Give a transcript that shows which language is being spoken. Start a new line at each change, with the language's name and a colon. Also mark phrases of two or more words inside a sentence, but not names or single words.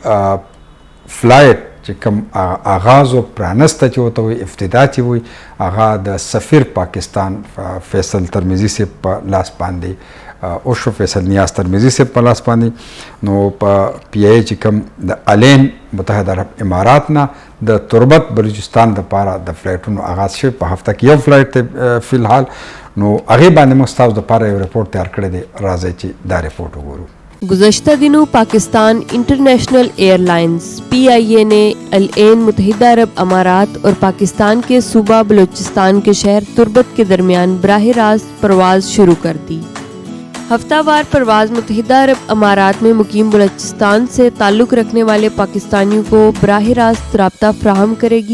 Pashto: فلایټ چې کوم آغاز او پرانسته چې وته وي افتتاح چې وي هغه د سفیر پاکستان فیصل ترمذی سے په لاس باندې او شو فیصل نیاز ترمذی سے په لاس باندې نو په پی ای چې کوم د الین متحده عرب امارات نه د تربت بلوچستان د پاره د فلایټونو آغاز شوی په هفته کې یو فلایټ فی الحال نو هغه باندې موږ تاسو د پاره یو رپورټ تیار کړی دی راځي چې دا رپورټ وګورو
Urdu: گزشتہ دنوں پاکستان انٹرنیشنل ایئرلائنز PIA نے العین متحدہ عرب امارات اور پاکستان کے صوبہ بلوچستان کے شہر تربت کے درمیان براہ راست پرواز شروع کر دی. ہفتہ وار پرواز متحدہ عرب امارات میں مقیم بلوچستان سے تعلق رکھنے والے پاکستانیوں کو براہ راست رابطہ فراہم کرے گی.